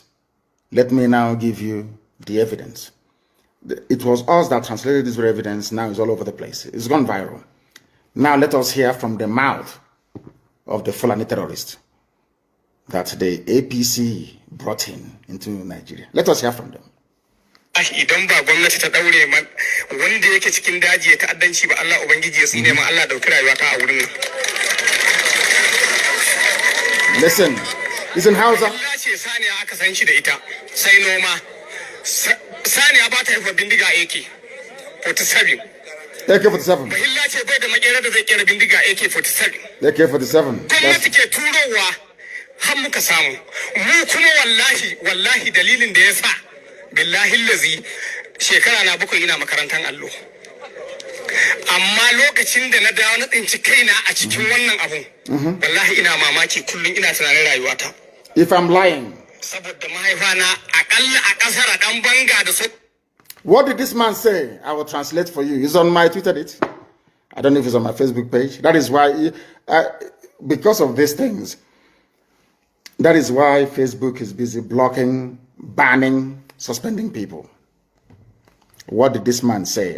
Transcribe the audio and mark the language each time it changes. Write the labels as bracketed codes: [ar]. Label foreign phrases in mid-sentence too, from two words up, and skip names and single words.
[en] Let me now give you the evidence. It was us that translated this very evidence. Now it's all over the place. It's gone viral. Now let us hear from the mouth of the Fulani terrorist that the APC brought into Nigeria. Let us hear from them. [ha] Idan ba gwamnati ta daure man wanda yake cikin daji ya ta'addanci ba Allah ubangiji ya tsine ma Allah dauki rayuwa ta a wurin nan. [en] Listen, listen Hausa. [ha] Allah ce saniya aka san shi da ita sai noma. Saniya ba ta haifa bindiga AK-47. AK-47. Bahilla ce bai da makera da zai kera bindiga AK-47. AK-47. Gwamnati ke turowa har muka samu. Mu kuma wallahi dalilin da ya sa [ar] بالله الذي [ha] shekara na 7 ina makarantar allo. Amma lokacin da na dawo na tsinci kaina a cikin wannan abun wallahi ina mamaki kullum ina tunanin rayuwata. [en] If I'm lying. [ha] Saboda mahaifana akalla a kasar dan banga da su. [en] What did this man say? I will translate for you. It's on my Twitter. I don't know if it's on my Facebook page. That is why, because of these things, that is why Facebook is busy blocking, banning, suspending people. What did this man say?